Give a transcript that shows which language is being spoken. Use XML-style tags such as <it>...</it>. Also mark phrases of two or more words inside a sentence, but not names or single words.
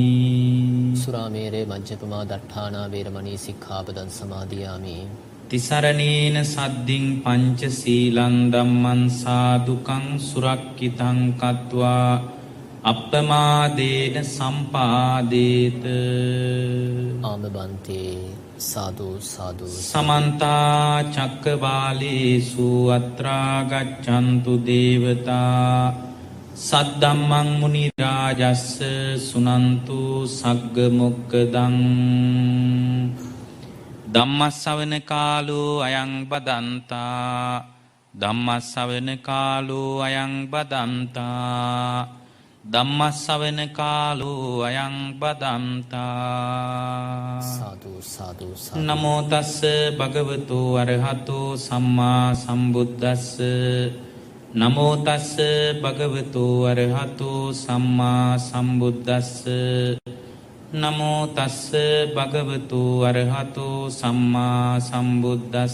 <pi>සුරාමේරේ මජ්ජපමා දට්ඨානා වේරමණී සික්ඛාපදං සමාදියාමි. තිසරණේන සද්දින් පංච සීලං ධම්මං සාදුකං සුරක්ඛිතං කତ୍වා අප්පමාදේන සම්පාදේත. ආමබන්තේ සාදු සාදු. සමන්ත චක්කවාලේසු අත්‍රා ගච්ඡන්තු දේවතා සද්දම්මං මුනි රාජස්ස සුනන්තු සග්ග මොක්ඛදං. ධම්මස්සවන කාලෝ අයං බදන්තා. ධම්මස්සවන කාලෝ අයං බදන්තා. ධම්මස්සවන කාලෝ අයං බදන්තා. සාදු සාදු සාදු. නමෝ තස්ස භගවතු අරහතෝ සම්මා සම්බුද්දස්ස. නමෝ තස්ස භගවතු අරහතෝ සම්මා සම්බුද්දස්ස. නමෝ තස්ස භගවතු අරහතෝ සම්මා සම්බුද්දස්ස.</pi>